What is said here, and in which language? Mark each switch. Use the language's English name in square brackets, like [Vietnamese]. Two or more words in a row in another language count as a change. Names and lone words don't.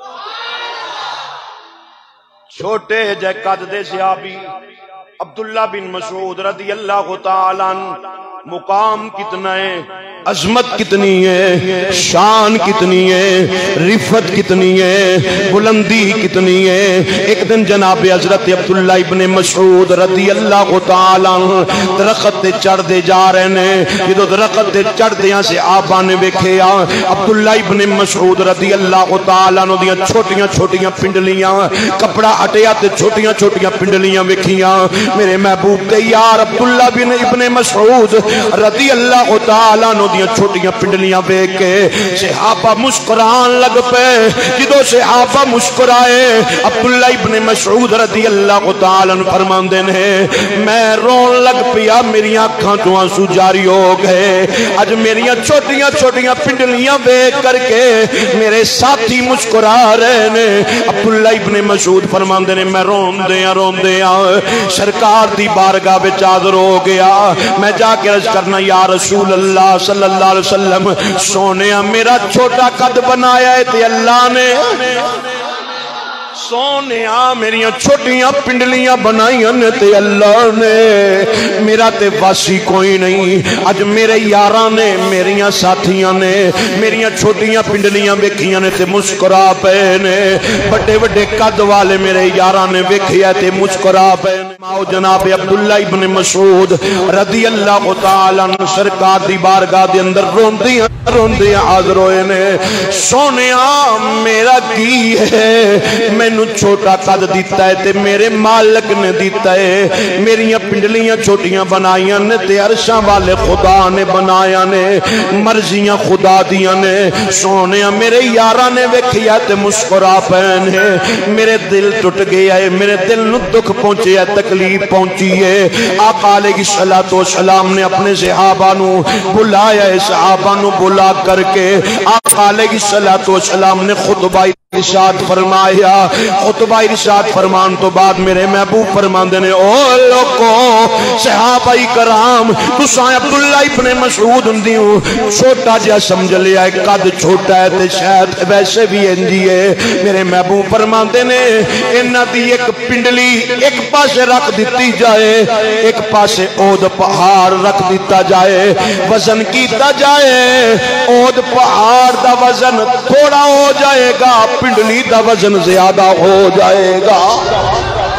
[Punjabi] چھوٹے جے قد دے صحابی عبداللہ بن مسعود [Arabic] رضی اللہ تعالیٰ عنہ، [Urdu] مقام کتنا ہے، عظمت کتنی ہے، شان کتنی ہے، رفت کتنی ہے، بلندی کتنی ہے۔ ایک دن جناب حضرت عبداللہ ابن مسعود [Arabic] رضی اللہ تعالیٰ عنہ [Urdu] درخت [Punjabi] تے چڑھ دے [Urdu] جا رہے ہیں۔ [Punjabi] جدو درخت تے چڑھ دیاں سے آبا نے ویکھیا عبداللہ ابن مسعود [Arabic] رضی اللہ تعالیٰ عنہ [Punjabi] دیاں چھوٹیاں چھوٹیاں پنڈلیاں، کپڑا ہٹیا تے چھوٹیاں چھوٹیاں پنڈلیاں ویکھیاں۔ میرے محبوب تے یار عبداللہ ابن مسعود [Arabic] رضی اللہ تعالیٰ عنہ [Punjabi] دیاں چھوٹیاں پنڈلیاں ویکھ کے صحابہ مسکران لگ پے۔ جدو صحابہ مسکرائے عبداللہ ابن مسعود [Arabic] رضی اللہ تعالیٰ عنہ [Punjabi] فرماندے نے میں رون لگ پیا، میری آنکھاں تو آنسو جاری ہو گئے۔ اج میری چھوٹیاں چھوٹیاں پنڈلیاں ویکھ کر کے میرے ساتھی مسکرا رہے نے۔ عبداللہ ابن مسعود فرماندے نے میں رون دیاں سرکار دی بارگاہ وچ حاضر ہو گیا۔ میں جا کے عرض کرنا [Arabic] یا رسول اللہ صلی اللہ علیہ وسلم، [Punjabi] سونیا میرا چھوٹا قد بنایا ہے تے اللہ نے، سونیا میری چھوٹیاں پنڈلیاں بنائیاں نے تے اللہ نے، میرا تے واسی کوئی نہیں۔ اج میرے یاراں نے، میریاں ساتھیاں نے میریاں چھوٹیاں پنڈلیاں ویکھیاں نے تے مسکرا پے نے، بڑے بڑے قد والے میرے یاراں نے ویکھیا تے مسکرا پے نے۔ ماؤ جناب عبداللہ ابن مسعود [Arabic] رضی اللہ تعالیٰ عنہ [Punjabi] سرکار دی بارگاہ دے اندر روندیاں حاضر ہوئے نے۔ سونیا میرا کی ہے، مینوں چھوٹا قد دیتا ہے تے میرے مالک نے دیتا ہے، میریاں پنڈلیاں چھوٹیاں بنائیاں نے تے عرشاں والے خدا نے بنایا نے، مرضیاں خدا دیاں نے۔ سونیا میرے یاراں نے ویکھیا تے مسکرا پے نے، میرے دل ٹوٹ گیا ہے، میرے دل نو دکھ پہنچیا ہے، تکلیف پہنچی ہے۔ آقا [Arabic] علیہ السلام [Punjabi] نے اپنے صحابہ نو بلایا ہے، صحابہ نو بلا کر کے آقا [Arabic] علیہ السلام [Punjabi] نے خطبہ ارشاد فرمایا۔ خطبہ ارشاد فرمان تو بعد میرے محبوب فرماندے نے او لوگو صحابہ کرام تساں عبداللہ ابن مسعود ہوندیو چھوٹا جا سمجھ لیا ہے، قد چھوٹا ہے تے شاید ویسے بھی انجی ہے۔ میرے محبوب فرماندے نے انہاں دی ایک پنڈلی ایک پاسے رکھ دیتی جائے، ایک پاسے اود پہاڑ رکھ دیتا جائے، وزن کیتا جائے، اود پہاڑ دا وزن تھوڑا ہو جائے گا، پنڈلی دا وزن زیادہ ہو جائے گا۔